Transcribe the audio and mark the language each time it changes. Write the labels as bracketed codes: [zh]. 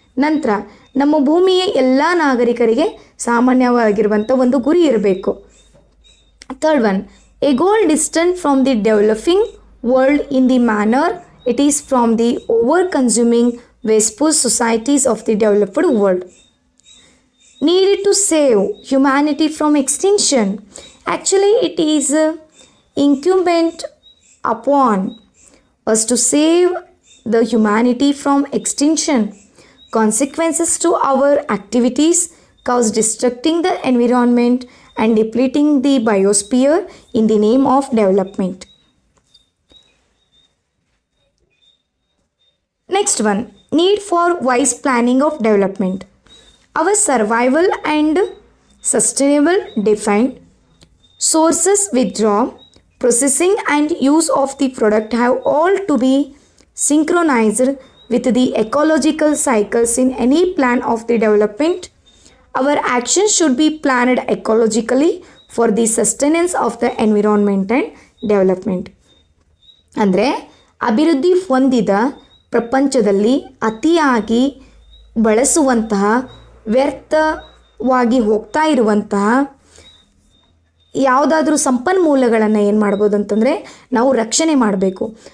[kn] ನಂತರ ನಮ್ಮ ಭೂಮಿಯ ಎಲ್ಲ ನಾಗರಿಕರಿಗೆ ಸಾಮಾನ್ಯವಾಗಿರುವಂಥ ಒಂದು ಗುರಿ ಇರಬೇಕು. [en] Third one, a goal distant from the developing world in the manner it is from the over consuming wasteful societies of the developed world. Needed to save humanity from extinction. Actually, it is incumbent upon us to save the humanity from extinction. Consequences to our activities cause destructing the environment and depleting the biosphere in the name of development. Next one, need for wise planning of development. Our survival and sustainable define sources, withdraw, processing and use of the product have all to be synchronized with the ecological cycles in any plan of the development. Our actions should be planned ecologically for the sustenance of the environment and development. [kn] ಅಂದರೆ ಅಭಿವೃದ್ಧಿ ಹೊಂದಿದ ಪ್ರಪಂಚದಲ್ಲಿ ಅತಿಯಾಗಿ ಬಳಸುವಂತಹ ವ್ಯರ್ಥವಾಗಿ ಹೋಗ್ತಾ ಇರುವಂತಹ ಯಾವುದಾದ್ರೂ ಸಂಪನ್ಮೂಲಗಳನ್ನು ಏನು ಮಾಡ್ಬೋದು ಅಂತಂದರೆ ನಾವು ರಕ್ಷಣೆ ಮಾಡಬೇಕು.